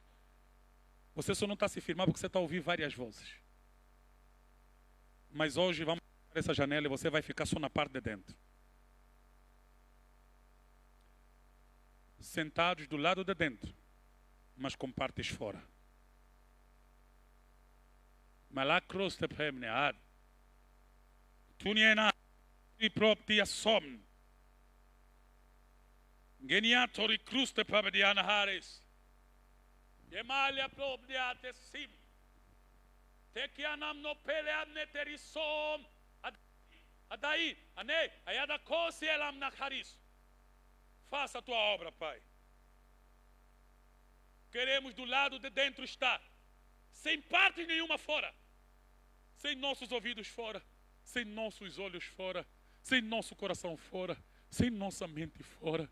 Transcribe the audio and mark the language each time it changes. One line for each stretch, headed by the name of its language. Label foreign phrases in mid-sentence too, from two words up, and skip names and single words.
Portuguese: Você só não está se firmando porque você está ouvindo várias vozes. Mas hoje vamos para essa janela e você vai ficar só na parte de dentro. Sentados do lado de dentro, mas com partes fora. Malakros te premnead. Tuniena i proptia somn. Geniatori kruste pabediana haris. Gemalia probdiate sim. Tekianam no peleamne terisom. Adai, ane, ayada kosi elam nakharis. Faça a tua obra, Pai. Queremos do lado de dentro estar. Sem parte nenhuma fora. Sem nossos ouvidos fora. Sem nossos olhos fora. Sem nosso coração fora. Sem nossa mente fora.